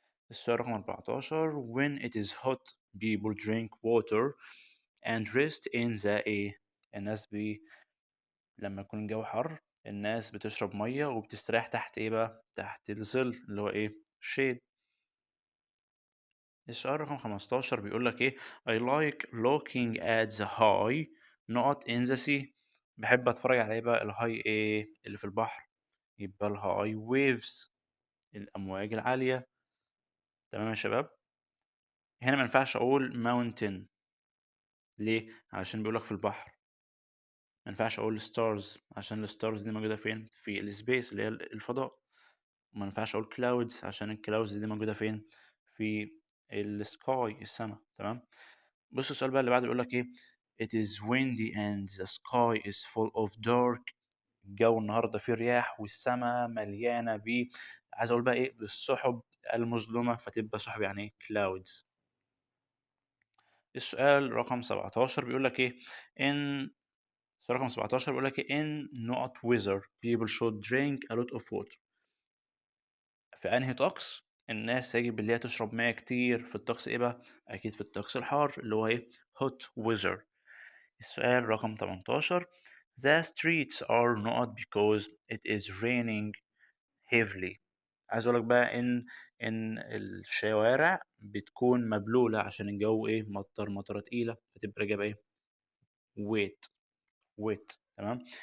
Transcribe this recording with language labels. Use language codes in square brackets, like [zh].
[ar] السؤال رقم 14 [en] when it is hot people drink water and rest in the [ar] إيه الناس لما يكون الجو حر الناس بتشرب مية وبتستريح تحت إيه بقى تحت الظل اللي هو إيه shade. السؤال رقم 15 بيقول لك إيه [en] I like looking at the high not in the sea. [ar] باحب أتفرّج على إيه بقى الhigh إيه اللي في البحر، يبقى الhigh waves الأمواج العالية، تمام يا شباب؟ هنا ما ينفعش أقول mountain ليه؟ علشان بيقول لك في البحر، ما ينفعش أقول stars عشان الstars دي موجودة فين؟ في الspace اللي هي الفضاء، وما ينفعش أقول clouds عشان الclouds دي موجودة فين؟ في الsky السما، تمام؟ بُص السؤال بقى اللي بعده بيقول لك إيه [en] it is windy and the sky is full of dark [ar] الجو النهارده فيه رياح والسما مليانة عايز أقول بقى إيه بالسحب المظلمة فتبقى سحب يعني إيه clouds. السؤال رقم 17 بيقول لك إيه in السؤال رقم 17 بيقول لك إيه [en] in not weather people should drink a lot of water [ar] في أنهي طقس الناس يجب اللي هي تشرب مَيّة كتير في الطقس إيه بقى؟ أكيد في الطقس الحار اللي هو إيه hot weather. السؤال رقم 18 [en] The streets are not because it is raining heavily. [ar] عايز أقول لك بقى إن الشوارع بتكون مبلولة عشان الجو إيه مطرة تقيلة فتبقى الإجابة إيه wet wet تمام.